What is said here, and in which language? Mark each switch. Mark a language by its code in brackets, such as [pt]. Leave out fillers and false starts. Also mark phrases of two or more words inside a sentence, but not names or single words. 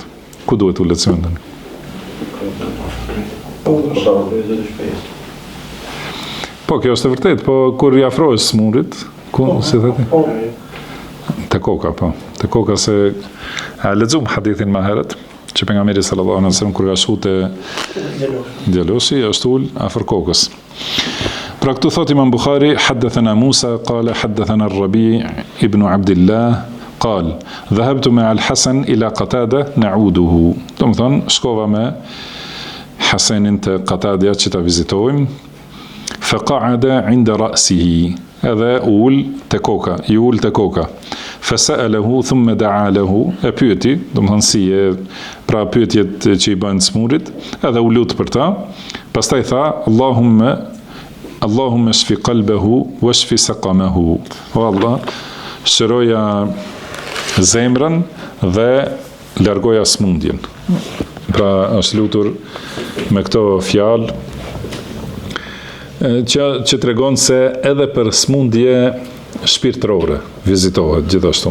[sq] Ku duhet ulet së mendoni? Po, kjo është e vërtet, po kur i afrohesh smurit, ku si thëti? Te koka, po. Te koka se lexuam hadithin më herët, që pejgamberi [ar] صلى الله عليه وسلم [sq] kur ka shku te djaloshi, është ul afër kokës. Pra këtu thot Imam Bukhari, [ar] حدثنا موسى قال حدثنا ربيع بن عبد الله, قال ذهبت مع الحسن إلى قتادة نعوده. [sq] Do të thonë shkova me Hasanin te Qatadja që ta vizitojmë. [ar] فقعد عند رأسه, [sq] edhe ul te koka. [ar] فسأله ثم دعا له, [sq] e pyeti, do të thonë si pra pyetjet që i bën smurit, edhe u lut për ta. Pastaj tha [ar] اللهم اشف قلبه واشف سقمه. [sq] O Allah, shëroja zemrën dhe largoja smundjen. Pra është lutur me këto fjalë që tregon se edhe për smundje shpirtërore vizitohet gjithashtu.